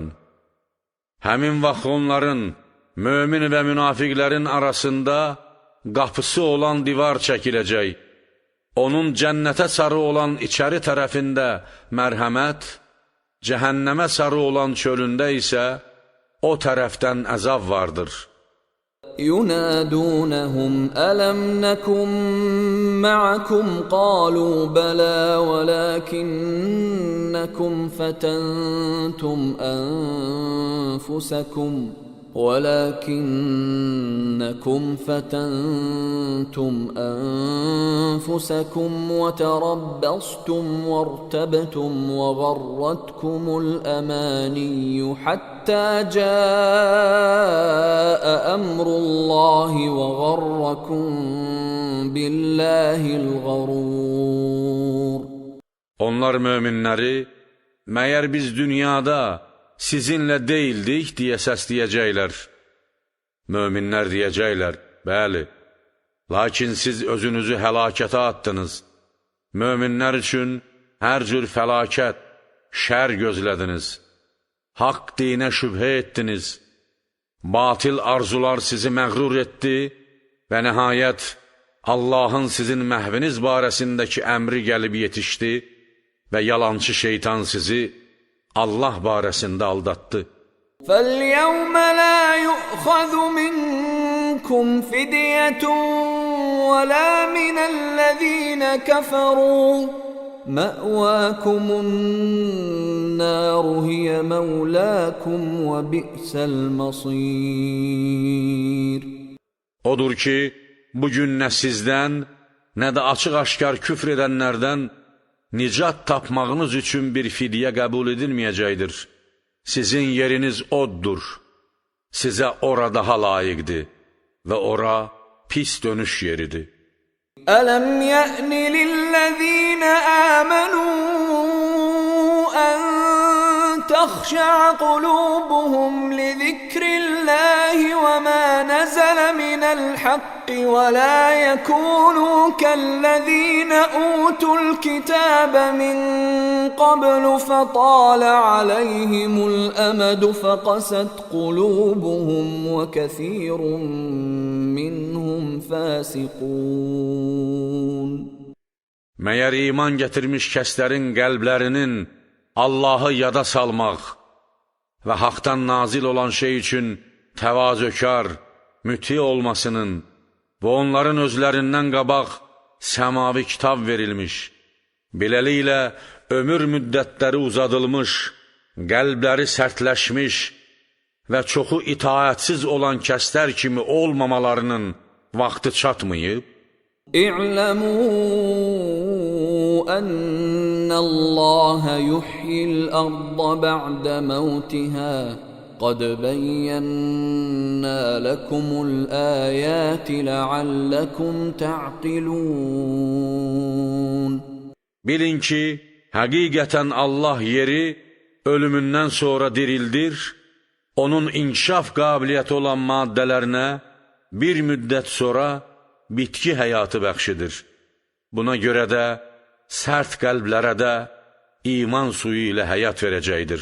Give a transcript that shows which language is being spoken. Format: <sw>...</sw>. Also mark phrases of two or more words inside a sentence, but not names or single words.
<az>Həmin vaxt onların, mömin və münafiqlərin arasında qapısı olan divar çəkiləcək. Onun cənnətə sarı olan içəri tərəfində mərhəmət, cəhənnəmə sarı olan çölündə isə o tərəfdən əzab vardır.</az> <ar>يُنَادُونَهُمْ أَلَمْ نَكُنْ مَعَكُمْ قَالُوا بَلَى وَلَكِنَّكُمْ فتنتم أنفسكم وتربصتم وارتبتم وغرتكم الأماني حتى جاء أمر الله وغركم بالله الغرور.</ar> <az>Onlar möminləri, məyər biz dünyada sizinlə deyildik deyə səsləyəcəklər. Möminlər deyəcəklər: bəli, lakin siz özünüzü həlakətə attınız. Möminlər üçün hər cür fəlakət, şər gözlədiniz. Haqq dinə şübhə etdiniz. Batil arzular sizi məğrur etdi və nəhayət Allahın sizin məhviniz barəsindəki əmri gəlib yetişdi və yalançı şeytan sizi Allah barəsində aldatdı.</az> <ar>فَالْيَوْمَ لَا يُؤْخَذُ مِنْكُمْ فِدْيَةٌ وَلَا مِنَ الَّذِينَ كَفَرُوا مَأْوَاكُمُ النَّارُ هِيَ مَوْلَاكُمْ وَبِئْسَ الْمَصِيرُ.</ar> <az>Odur ki, bugün nə sizdən, nə də açıq-aşkar küfr edənlərdən nicat tapmağınız üçün bir fidyə qəbul edilməyəcəkdir. Sizin yeriniz oddur. Sizə ora daha layiqdir və ora pis dönüş yeridir.</az> <ar>أَلَمْ يَأْنِ لِلَّذِينَ آمَنُوا أَنْ تَخْشَعَ قُلُوبُهُمْ لِذِكْرِ اللَّهِ وَمَا نَزَلَ مِنَ الْحَقِّ ولا يكونوا كالذين أوتوا الكتاب من قبل فطال عليهم الأمد فقست قلوبهم وكثير منهم فاسقون.</ar> <az>Məyər iman gətirmiş kəslərin qəlblərinin Allahı yada salmaq və haqdan nazil olan şey üçün təvazökar, müti olmasının və onların özlərindən qabaq səmavi kitab verilmiş, beləliklə ömür müddətləri uzadılmış, qəlbləri sərtləşmiş və çoxu itaətsiz olan kəslər kimi olmamalarının vaxtı çatmayıb?</az> <ar>اعْلَمُوا أَنَّ اللَّهَ يُحْيِي الْأَرْضَ بَعْدَ مَوْتِهَا قَدْ بَيَّنَّا لَكُمُ الْآيَاتِ لَعَلَّكُمْ تَعْقِلُونَ.</ar> <az>Bilin ki, həqiqətən Allah yeri ölümündən sonra dirildir, onun inkişaf qabiliyyəti olan maddələrinə bir müddət sonra bitki həyatı bəxşidir. Buna görə də sərt qəlblərə də iman suyu ilə həyat verəcəkdir.</az>